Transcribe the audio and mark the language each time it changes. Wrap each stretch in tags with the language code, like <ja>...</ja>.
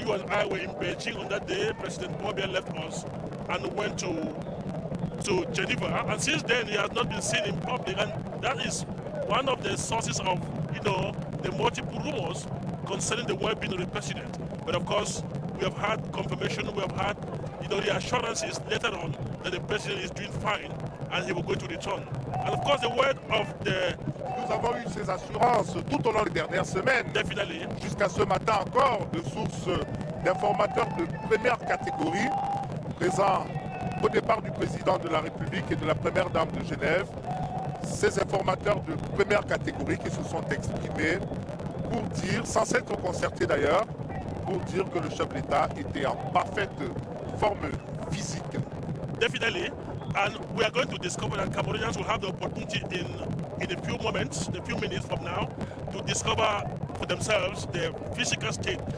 <en>You and I were in Beijing on that day. President Paul Biya left us and went to Geneva, and since then he has not been seen in public, and that is one of the sources of the multiple rumors concerning the well-being of the president. But of course, we have had confirmation, we have had the assurances later on that the president is doing fine and he will go to return. And of course, the word of the...</en> <fr>Nous avons eu ces assurances tout au long des dernières semaines.</fr> <en>Definitely.</en> <fr>Jusqu'à ce matin encore, de sources d'informateurs de première catégorie présents au départ du président de la République et de la première dame de Genève. Ces informateurs de première catégorie qui se sont exprimés pour dire, sans s'être concertés d'ailleurs, pour dire que le chef d'État était en parfaite forme physique.</fr> <en>Definitely, and we are going to discover that Cameroonians will have the opportunity in a few moments, a few minutes from now, to discover for themselves their physical state.</en>